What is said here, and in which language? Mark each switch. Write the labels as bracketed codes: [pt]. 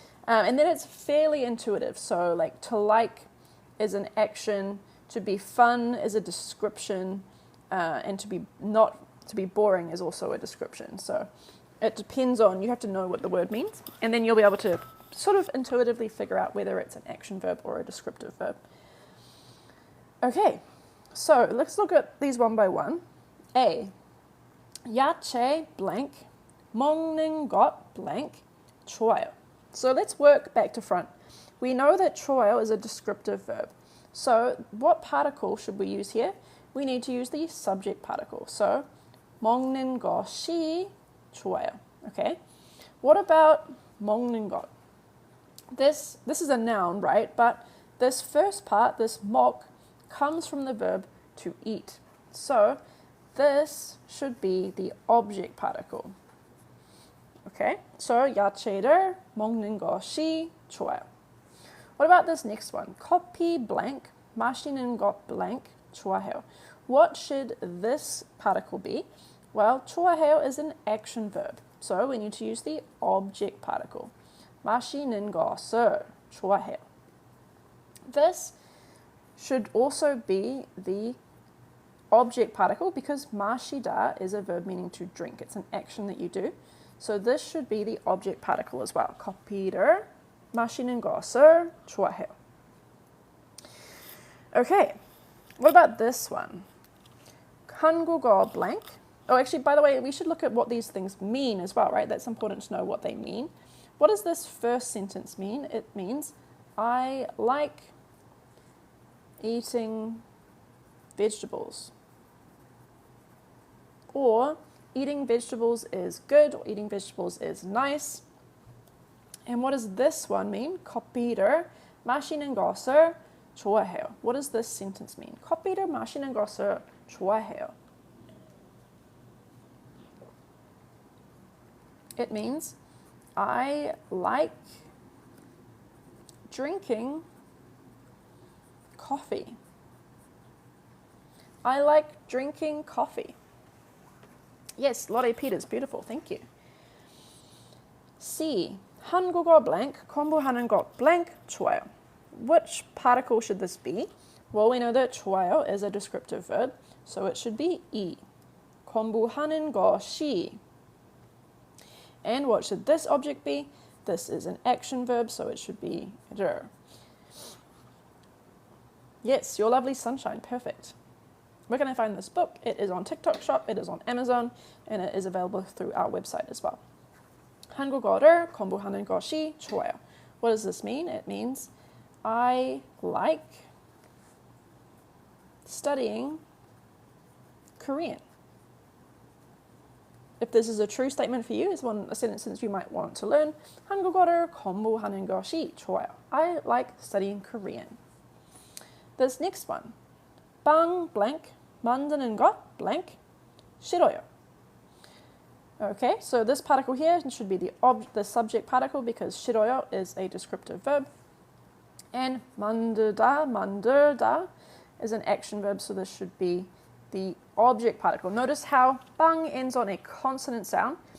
[en] And then it's fairly intuitive. So like to like is an action, to be fun is a description, and to be boring is also a description. So it depends on, you have to know what the word means, and then you'll be able to sort of intuitively figure out whether it's an action verb or a descriptive verb. Okay, so let's look at these one by one. A. [ko] 야채 blank, 먹는 것 blank, 좋아요. [en] So let's work back to front. We know that 좋아요 is a descriptive verb. So what particle should we use here? We need to use the subject particle. [ko] So 먹는 것이 좋아요. Okay. [en] What about 먹는 것? This is a noun, right? But this first part, this 먹, comes from the verb to eat. So this should be the object particle. [ko] Okay, so 야채를 먹는 것이 좋아요. [en] What about this next one? [ko] 커피 blank, 마시는 것 blank, 좋아해요. [en] What should this particle be? Well, 좋아해요 is an action verb. So we need to use the object particle. [ko] 마시는 것을 좋아해요. [en] This should also be the object particle because 마시다 is a verb meaning to drink. It's an action that you do. So this should be the object particle as well. [ko] 커피를 마시는 것을 좋아해요. [en] Okay, what about this one? 한국어 blank. Oh, actually, by the way, we should look at what these things mean as well, right? That's important to know what they mean. What does this first sentence mean? It means, I like eating vegetables. Or Eating vegetables is good, or eating vegetables is nice. And what does this one mean? [ko] 커피를 마시는 것을 좋아해요. [en] What does this sentence mean? [ko] 커피를 마시는 것을 좋아해요. [en] It means I like drinking coffee. I like drinking coffee. Yes, Lotte Peters, beautiful, thank you. C. [ko] 한국어 blank, 공부하는 것 blank, 좋아요. [en] Which particle should this be? Well, we know that 좋아요 is a descriptive verb, so it should be 이. [ko] 공부하는 것이. [en] And what should this object be? This is an action verb, so it should be 를. Yes, your lovely sunshine, perfect. Where can I find this book? It is on TikTok Shop, it is on Amazon, and it is available through our website as well. [ko] 한국어를 공부하는 것이 좋아요. [en] What does this mean? It means I like studying Korean. If this is a true statement for you, it's a sentence you might want to learn. [ko] 한국어를 공부하는 것이 좋아요. [en] I like studying Korean. This next one. [ko] 빵 blank 만드는 것 blank 싫어요. [en] Okay, so this particle here should be the subject particle because 싫어요 is a descriptive verb. And 만들다 is an action verb, so this should be the object particle. Notice how 빵 ends on a consonant sound.